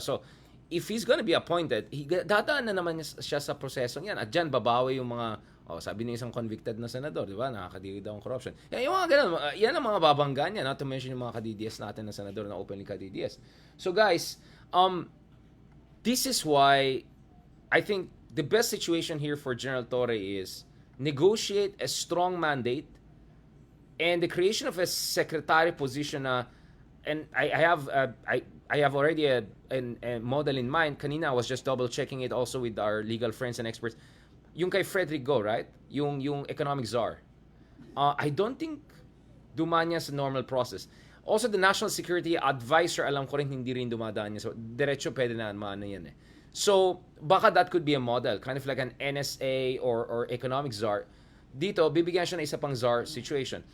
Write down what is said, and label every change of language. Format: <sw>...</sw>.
<en>So, if he's gonna be appointed,</en> <tl>dadaan na naman siya sa prosesong yan. At dyan, babawi yung mga, sabi ng isang convicted na senador, di ba? Nakakadiri daw ang corruption. Yung mga ganun, yan ang mga babanggan niya,</tl> <en>not to mention</en> <tl>yung mga ka-DDS natin na senador na openly ka-DDS.</tl> <en>So, guys, this is why I think the best situation here for General Torre is negotiate a strong mandate and the creation of a secretary position and I have already a model in mind. Kanina I was just double checking it also with our legal friends and experts. Yung kay Frederick Go, right? Yung economic czar. I don't think</en> <tl>dumaan niya sa</tl> <en>normal process.</en> <tl>Also, the National Security Advisor, alam ko rin hindi rin dumadaan niya. So, diretso pwede na maano yan eh.</tl> <en>So, baka that could be a model. Kind of like an NSA or economic czar.</en> <tl>Dito, bibigyan siya ng isa pang czar situation.</tl>